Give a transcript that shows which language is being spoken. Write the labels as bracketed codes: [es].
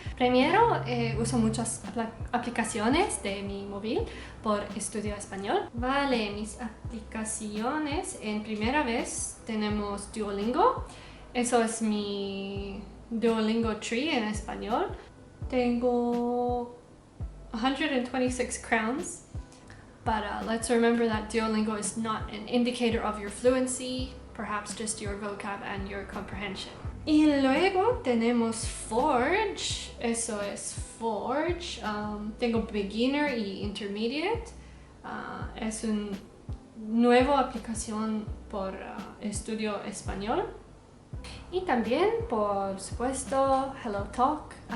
[es] Primero, uso muchas aplicaciones de mi móvil por estudio español. Vale, mis aplicaciones. En primera vez tenemos Duolingo. Eso es mi Duolingo Tree en español. Tengo [en] 126 crowns, but let's remember that Duolingo is not an indicator of your fluency, perhaps just your vocab and your comprehension. [es] Y luego tenemos Forge, eso es Forge. Tengo Beginner y Intermediate. Es una nueva aplicación por estudio español. Y también, por supuesto, HelloTalk.